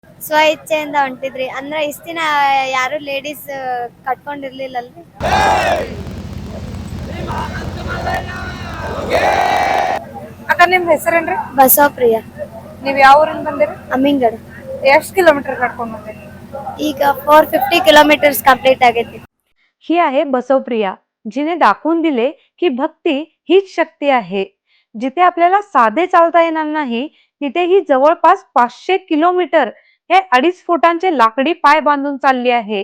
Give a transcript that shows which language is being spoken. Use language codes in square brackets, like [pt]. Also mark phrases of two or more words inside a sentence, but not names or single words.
[kn] ಸ್ವ ಇಚ್ಛೆಯಿಂದ ಹೊಂಟಿದ್ರಿ ಅಂದ್ರೆ ಇಷ್ಟ ದಿನ ಯಾರು ಲೇಡೀಸ್ ಕಟ್ಕೊಂಡಿರ್ಲಿಲ್ಲಲ್ರಿ. ಅಕ್ಕ ನಿಮ್ ಹೆಸರೇನ್ರಿ? ಬಸವಪ್ರಿಯ. ನೀವ್ ಯಾವ ಊರಿಂದ ಬಂದಿರಿ? ಅಮ್ಮಿಂಗಡ್. ಎಷ್ಟ್ ಕಿಲೋಮೀಟರ್ ನಡ್ಕೊಂಡ್ ಬಂದಿರಿ? ಈಗ 450 [en] kilometers complete [kn] ಆಗೈತಿ. [mr] ही आहे बसवप्रिया, जिने दाखवून दिले की भक्ती हीच शक्ती आहे. जिथे आपल्याला साधे चालता येणार नाही तिथे ही जवळपास 500 किलोमीटर हे 2.5 फुटांचे लाकडी पाय बांधून चालली आहे.